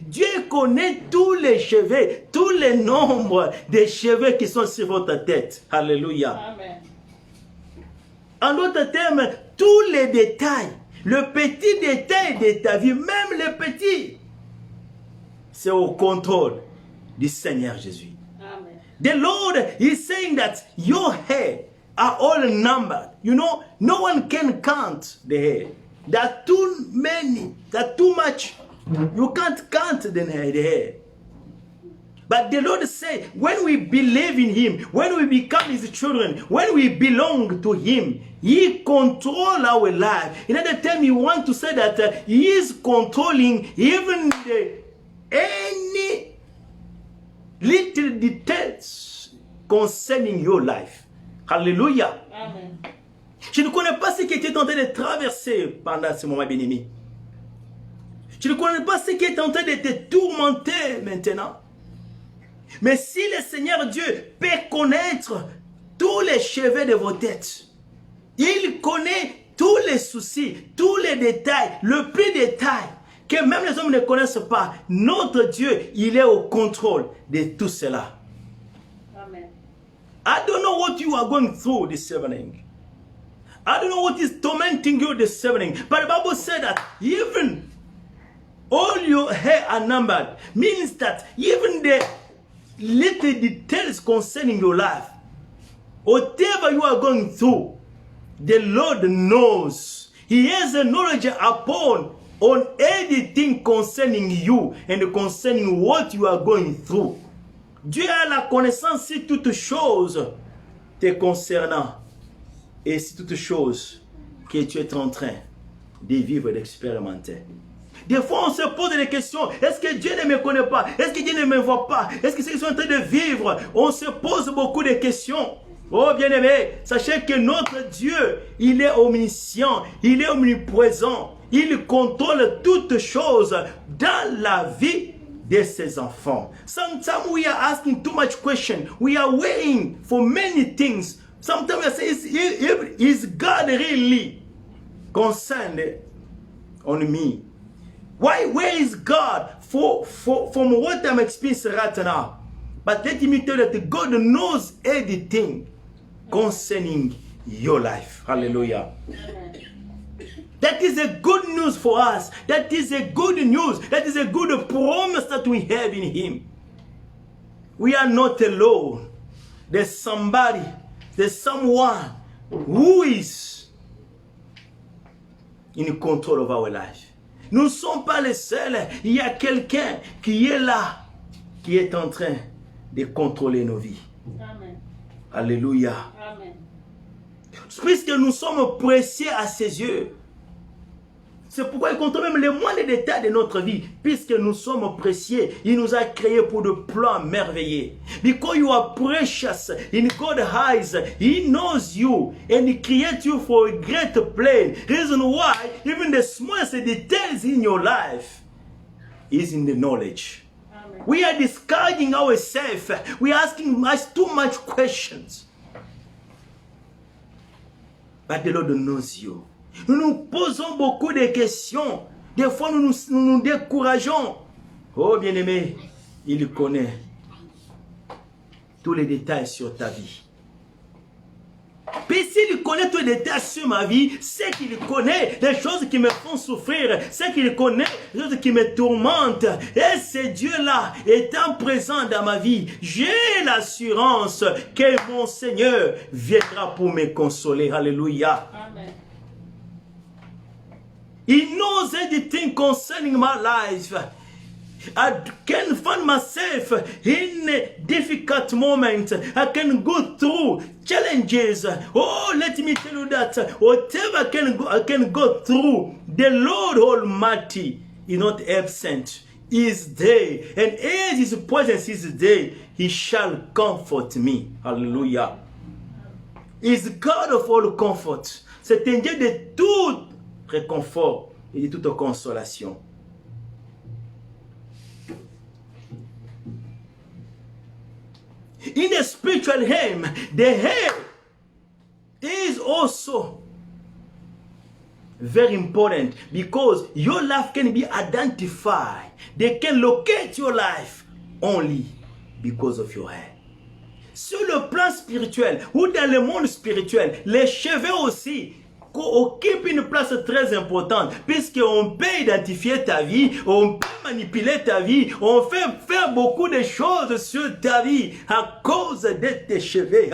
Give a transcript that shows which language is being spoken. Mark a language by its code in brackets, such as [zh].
[fr] Dieu connaît tous les cheveux, tous les nombres des cheveux qui sont sur votre tête. Alléluia. Amen. En d'autres termes, tous les détails, le petit détail de ta vie, même les petits, c'est au contrôle du Seigneur Jésus. Amen. [en] The Lord is saying that your hair are all numbered. You know, no one can count the hair. There are too many, there are too much. You can't count the hair. But the Lord said, when we believe in Him, when we become His children, when we belong to Him, He controls our life. In other terms, He wants to say that He is controlling even any little details concerning your life. Hallelujah. Amen. [fr] Je ne connais pas ce qui était en train de traverser pendant ce moment bien-aimé. Je ne connais pas ce qui est en train de te tourmenter maintenant. Mais si le Seigneur Dieu peut connaître tous les cheveux de vos têtes, il connaît tous les soucis, tous les détails, le plus détail que même les hommes ne connaissent pas. Notre Dieu, il est au contrôle de tout cela. Amen. [en] I don't know what you are going through this evening. I don't know what is tormenting you this evening. But the Bible said that even all your hair are numbered. Means that even the little details concerning your life, whatever you are going through, the Lord knows. He has a knowledge on everything concerning you and concerning what you are going through. [fr] Dieu a la connaissance sur toutes choses te concernant et sur toutes choses que tu es en train de vivre et d'expérimenter. Des fois, on se pose des questions. Est-ce que Dieu ne me connaît pas? Est-ce que Dieu ne me voit pas? Est-ce que c'est ce qu'ils sont en train de vivre? On se pose beaucoup de questions. Oh, bien-aimés, sachez que notre Dieu, il est omniscient, il est omniprésent. Il contrôle toutes choses dans la vie de ses enfants. [en] Sometimes we are asking too much questions. We are waiting for many things. Sometimes we are saying, is God really concerned on me? Why? Where is God from what I'm experiencing right now? But let me tell you that God knows everything concerning your life. Hallelujah. That is a good news for us. That is a good news. That is a good promise that we have in Him. We are not alone. There's somebody, there's someone who is in control of our life. [fr] Nous ne sommes pas les seuls. Il y a quelqu'un qui est là, qui est en train de contrôler nos vies. Amen. Alléluia. Amen. Puisque nous sommes précieux à ses yeux. C'est pourquoi il contrôle même les moindres détails de notre vie. Puisque nous sommes précieux, il nous a créés pour de plans merveilleux. [en] Because you are precious in God's eyes, He knows you and He creates you for a great plan. Reason why even the smallest details in your life is in the knowledge. Amen. We are discouraging ourselves. We are asking too much questions. But the Lord knows you. [fr] Nous nous posons beaucoup de questions. Des fois, nous nous décourageons. Oh, bien-aimé, il connaît tous les détails sur ta vie. Puis s'il connaît tous les détails sur ma vie, c'est qu'il connaît les choses qui me font souffrir, c'est qu'il connaît les choses qui me tourmentent. Et ce Dieu-là étant présent dans ma vie, j'ai l'assurance que mon Seigneur viendra pour me consoler. Alléluia. Amen. [en] He knows everything concerning my life. I can find myself in a difficult moment. I can go through challenges. Oh, let me tell you that whatever I can go through, the Lord Almighty is not absent. He is there. And as His presence is there, He shall comfort me. Hallelujah. He is God of all comfort. [fr] C'est un Dieu de tout réconfort et de toute consolation. [en] In the spiritual realm, the hair is also very important because your life can be identified. They can locate your life only because of your hair. [fr] Sur le plan spirituel ou dans le monde spirituel, les cheveux aussi occupe une place très importante puisqu'on peut identifier ta vie, on peut manipuler ta vie, on fait faire beaucoup de choses sur ta vie à cause de tes cheveux.